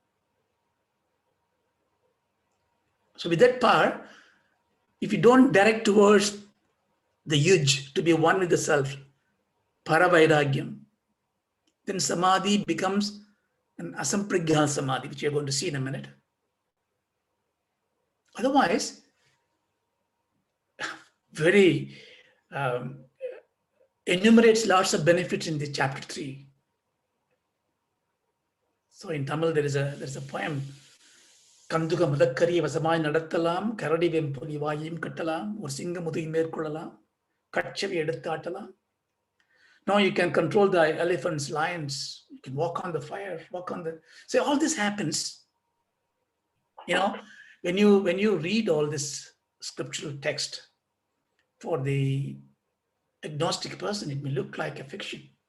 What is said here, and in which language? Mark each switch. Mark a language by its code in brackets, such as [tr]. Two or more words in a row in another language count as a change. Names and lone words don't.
[en] So with that power, if you don't direct towards the yuj, to be one with the self, paravairagyam, then samadhi becomes an [sa] asamprigya samadhi, [en] which you're going to see in a minute. Otherwise, very enumerates lots of benefits in the chapter 3. So in Tamil, there's a poem, [ta] கண்டுக மதக்கரி வசமாய் நடத்தலாம், கரடி வெம்புலி வாயும் கட்டலாம், ஒரு சிங்க முதுகின் மேற்கொள்ளலாம், கட்செவி எடுத்தாட்டலாம். [en] Now you can control the elephants, lions, you can walk on the fire, so all this happens. When you read all this scriptural text, for the agnostic person, it may look like a fiction.